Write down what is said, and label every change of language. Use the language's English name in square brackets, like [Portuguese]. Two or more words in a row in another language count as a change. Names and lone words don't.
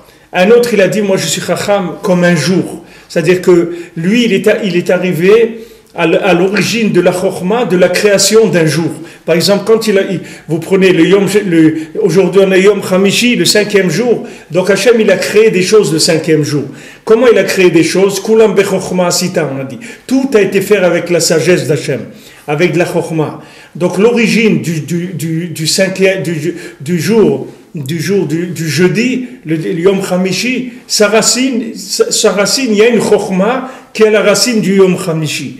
[French] Un autre, il a dit, moi je suis Chacham comme un jour. C'est-à-dire que lui, il est arrivé à l'origine de la Chokhmah, de la création d'un jour. Par exemple, quand vous prenez aujourd'hui on a [Hebrew] יום חמישי, [French] le 5e jour, donc Hachem il a créé des choses le 5e jour. Comment il a créé des choses? [Hebrew] כולם בחכמה עשית, [French] on a dit. Tout a été fait avec la sagesse d'Hachem, avec la Chokhmah. Donc l'origine du jeudi, le [Hebrew] יום חמישי, [French] sa racine, il y a une Chokhmah qui est la racine du Yom Hamishi.